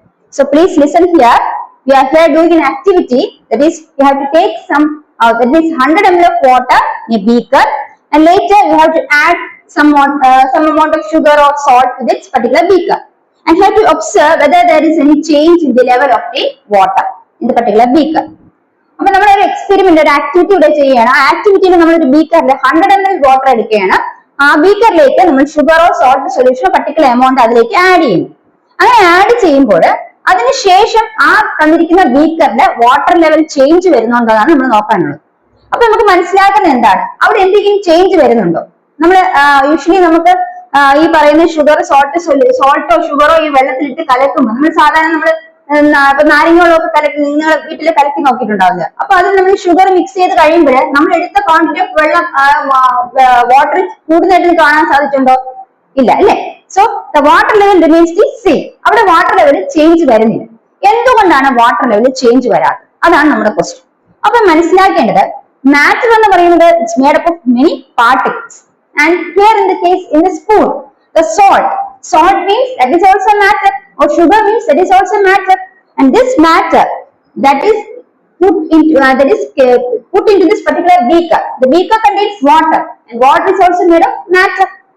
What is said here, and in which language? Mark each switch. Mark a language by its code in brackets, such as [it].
[en] So please listen here. We are here doing an activity, that is you have to take some, that means 100 ml of water in a beaker, and later you have to add some amount of sugar or salt to this particular beaker. And you have to observe whether there is any change in the level of the water in the particular beaker. [ml] അപ്പൊ നമ്മൾ ഒരു experiment, ഒരു activity ഇവിടെ ചെയ്യുകയാണ്. ആ ആക്ടിവിറ്റിയിൽ നമ്മൾ ഒരു ബീക്കറിൽ 100 ml water എടുക്കുകയാണ്. ആ ബീക്കറിലേക്ക് നമ്മൾ ഷുഗറോ സോൾട്ട് സൊല്യൂഷനോ പർട്ടിക്കുലർ എമൗണ്ട് അതിലേക്ക് ആഡ് ചെയ്യും. അങ്ങനെ ആഡ് ചെയ്യുമ്പോൾ അതിനുശേഷം ആ തന്നിരിക്കുന്ന ബീക്കറിന്റെ വാട്ടർ ലെവൽ ചേഞ്ച് വരുന്നുണ്ടോന്നാണ് നമ്മൾ നോക്കാനുള്ളത്. അപ്പൊ നമുക്ക് മനസ്സിലാക്കുന്നത് എന്താണ്, അവിടെ എന്തെങ്കിലും ചേഞ്ച് വരുന്നുണ്ടോ? നമ്മൾ യൂഷ്വലി നമുക്ക് ഈ പറയുന്ന ഷുഗർ സോൾട്ടോ ഷുഗറോ ഈ വെള്ളത്തിലിട്ട് കലക്കുമ്പോൾ നമ്മൾ സാധാരണ നമ്മൾ ഇപ്പൊ നാരങ്ങകളോ ഒക്കെ കലക്കി നിങ്ങൾ വീട്ടിൽ കലക്കി നോക്കിയിട്ടുണ്ടാവില്ല. അപ്പൊ അതിൽ നമ്മൾ ഷുഗർ മിക്സ് ചെയ്ത് കഴിയുമ്പോൾ നമ്മൾ എടുത്ത ക്വാണ്ടിറ്റി ഓഫ് വെള്ളം വാട്ടർ കൂടുതലായിട്ട് കാണാൻ സാധിച്ചിട്ടുണ്ടോ? ഇല്ല അല്ലെ? [en] So the water level remains the same. [ml] അവിടെ വാട്ടർ ലെവൽ ചേഞ്ച് വരുന്നില്ല. എന്തുകൊണ്ടാണ് വാട്ടർ ലെവൽ ചേഞ്ച് വരാത്തത്? അതാണ് നമ്മുടെ ക്വസ്റ്റ്യൻ. അപ്പൊ മനസ്സിലാക്കേണ്ടത് [en] matter [ml] എന്ന് പറയുന്നത് [en] it's made up of many particles, and here in the case in the spoon the salt means that is also matter, or sugar means that is also matter, and this matter that is put into this particular beaker, the beaker contains water, and water is also made of matter.